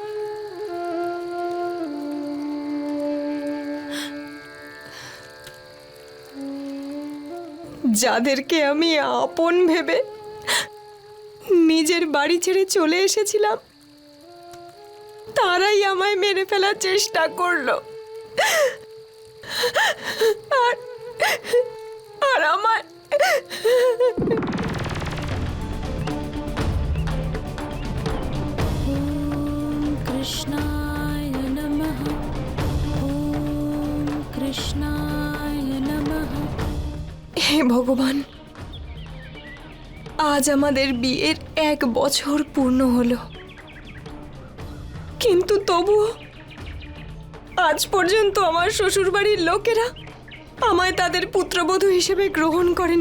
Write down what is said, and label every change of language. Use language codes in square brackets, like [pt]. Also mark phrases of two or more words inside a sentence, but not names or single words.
[bn] যাদেরকে আমি আপন ভেবে নিজের বাড়ি ছেড়ে চলে এসেছিলাম, তারাই আমায় মেরে ফেলার চেষ্টা করলো। আর আর আমায় [sa] কৃষ্ণায় নমঃ, ওম কৃষ্ণায় নমঃ। [bn] হে ভগবান, আজ আমাদের বিয়ের 1 বছর পূর্ণ হলো, কিন্তু তবুও আজ পর্যন্ত আমার শ্বশুরবাড়ির লোকেরা আমায় তাদের পুত্রবধূ হিসেবে গ্রহণ করেনি।